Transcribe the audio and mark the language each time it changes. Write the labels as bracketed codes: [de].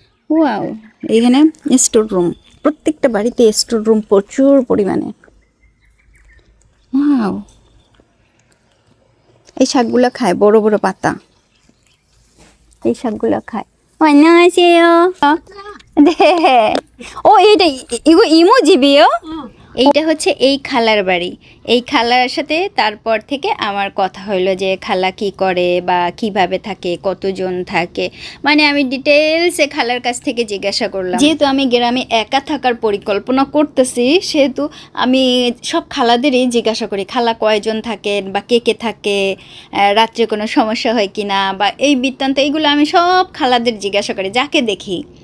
[bn] Wow, এখানে store room, প্রত্যেকটা বাড়িতে স্টোর রুম প্রচুর পরিমাণে। ওয়াও, এই শাকগুলো খায়, বড় বড় পাতা, এই শাকগুলো খায়। [ko] 안녕하세요. 네. [bn] এইটা [ko] 이거 이모집이요? [bn] এইটা হচ্ছে এই খালার বাড়ি। এই খালার সাথে তারপর থেকে আমার কথা হলো যে খালা কি করে বা কিভাবে থাকে, কতজন থাকে, মানে আমি ডিটেলসে খালার কাছ থেকে জিজ্ঞাসা করলাম। যেহেতু আমি গ্রামে একা থাকার পরিকল্পনা করতেছি, সেহেতু আমি সব খালাদেরই জিজ্ঞাসা করি খালা কয়জন থাকেন বা কে কে থাকে, রাত্রে কোনো সমস্যা হয় কি না, বা এই বৃত্তান্ত, এইগুলো আমি সব খালাদের জিজ্ঞাসা করি যাকে দেখি।